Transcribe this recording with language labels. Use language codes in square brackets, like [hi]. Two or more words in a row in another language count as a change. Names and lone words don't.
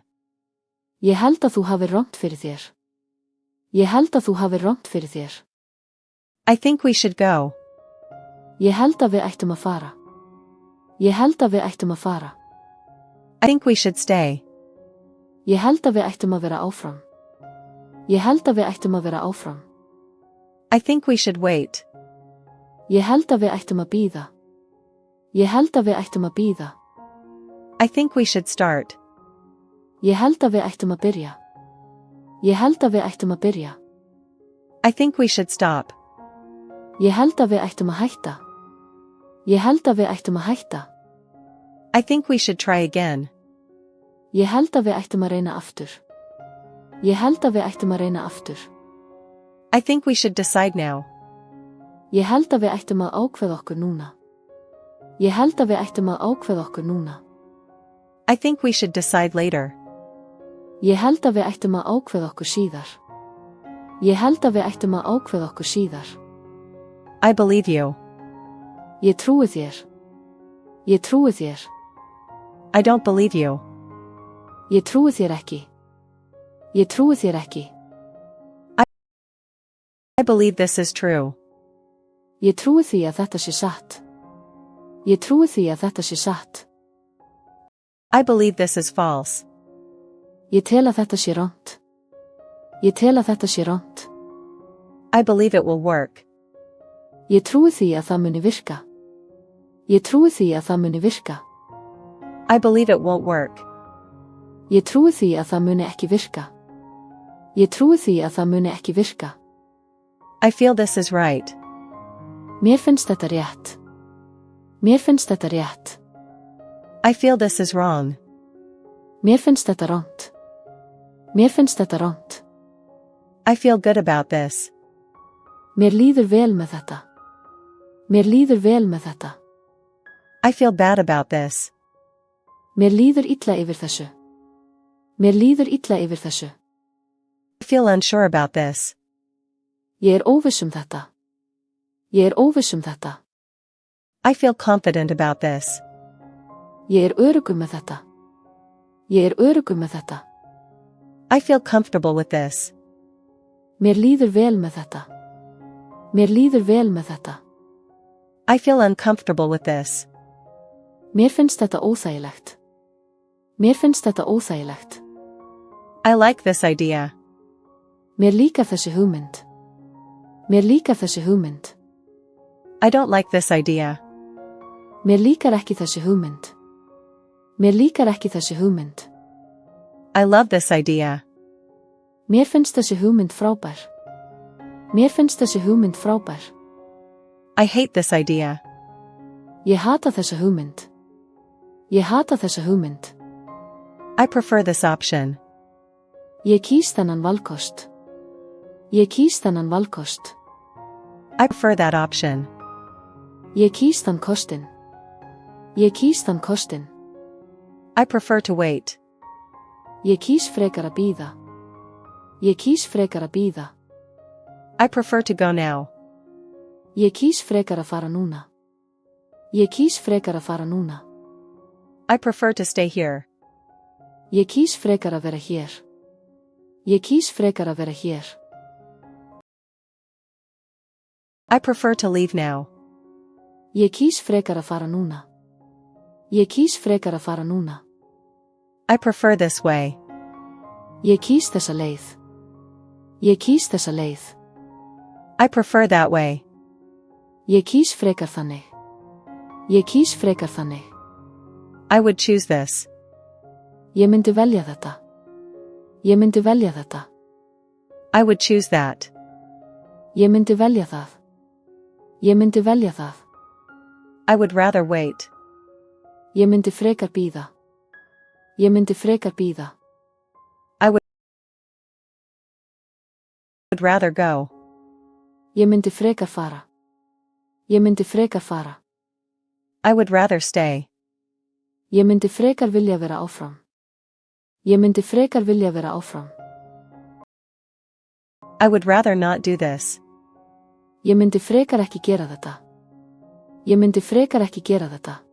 [is] Ég held að þú hafi rangt fyrir þér. Ég held að þú hafi rangt fyrir þér. [en] I think we should go. [is] Ég held að við ættum að fara. Ég held að við ættum að fara. [en] I think we should stay. [is] Ég held að við ættum að vera áfram. Ég held að við ættum að vera áfram. [en] I think we should wait. [is] Ég held að við ættum að bíða. Ég held að við ættum að bíða. [en] I think we should start. [is] Ég held að við ættum að byrja. Ég held að við ættum að byrja. [en] I think we should stop. [is] Ég held að við ættum að hætta. Ég held að við ættum að hætta. [en] I think we should try again. [is] Ég held að við ættum að reyna aftur. Ég held að við ættum að reyna aftur. [en] I think we should decide now. [is] Ég held að við ættum að ákveða okkur núna. Ég held að við ættum að ákveða okkur núna. [en] I think we should decide later. [is] Ég held að við ættum að ákveða okkur síðar. Ég held að við ættum að ákveða okkur síðar. [en] I believe you. [is] Ég trúi þér. Ég trúi þér. [en] I don't believe you. [is] Ég trúi þér ekki. Ég trúi þér ekki. [en] I believe this is true. [is] Ég trúi því að þetta sé satt. Ég trúi því að þetta sé satt. [en] I believe this is false. [is] Ég tel að þetta sé rangt. Ég tel að þetta sé rangt. [en] I believe it will work. [is] Ég trúi því að það muni virka. Ég trúi því að það muni virka. [en] I believe it won't work. [is] Ég trúi því að það muni ekki virka. Ég trúi því að það muni ekki virka. [en] I feel this is right. [is] Mér finnst þetta rétt. Mér finnst þetta rétt. [en] I feel this is wrong. [is] Mér finnst þetta rangt. Mér finnst þetta rangt. [en] I feel good about this. [is] Mér líður vel með þetta. Mér líður vel með þetta. [en] I feel bad about this. [is] Mér líður illa yfir þessu. Mér líður illa yfir þessu. [en] I feel unsure about this. [is] Ég óviss þetta. Ég óviss þetta. [en] I feel confident about this. [is] Ég öruggur með þetta. Ég öruggur með þetta. [en] I feel comfortable with this. [is] Mér líður vel með þetta. Mér líður vel með þetta. [en] I feel uncomfortable with this. [is] Mér finnst þetta óþægilegt. Mér finnst þetta óþægilegt. [en] I like this idea. [is] Mér líkar þessi hugmynd. Mér líkar þessi hugmynd. [en] I don't like this idea. [is] Mér líkar ekki þessi hugmynd. Mér líkar ekki þessi hugmynd. [en] I love this idea. [is] Mér finnst þessi hugmynd frábær. Mér finnst þessi hugmynd frábær. [en] I hate this idea. [is] Ég hata þessa hugmynd. Ég hata þessa hugmynd. [en] I prefer this option. [is] Ég kýs þennan valkost. Ég kýs þennan valkost. [en] I prefer that option. [is] Ég kýs þann kostin. Ég kýs þann kostin. [en] I prefer to wait. [is] Ég kýs frekar að bíða. Ég kýs frekar að bíða. [en] I prefer to go now. [is] Ég kýs frekar að fara núna. Ég kýs frekar að fara núna. [en] I prefer to stay here. [is] Ég kýs frekar að vera hér. Ég kýs frekar að vera hér. [en] I prefer to leave now. [is] Ég kýs frekar að fara núna. Ég kýs frekar að fara núna. [en] I prefer this way. [is] Ég kýs þessa leið. Ég kýs þessa leið. [en] I prefer that way. [is] Ég kýs frekar þannig. Ég kýs frekar þannig. [en] I would choose this. [is] Ég myndi velja þetta. Ég myndi velja þetta. [en] I would choose that. [is] Ég myndi velja það. Ég myndi velja það. [en] I would rather wait. [is] Ég myndi frekar bíða. Ég myndi frekar bíða. [en] I would rather go. [is] Ég myndi frekar fara. Ég myndi frekar fara. [en] I would rather stay. [is] Ég myndi frekar vilja vera áfram. Ég myndi frekar vilja vera áfram. [en] I would rather not do this. [is] Ég myndi frekar ekki gera þetta. Ég myndi frekar ekki gera þetta.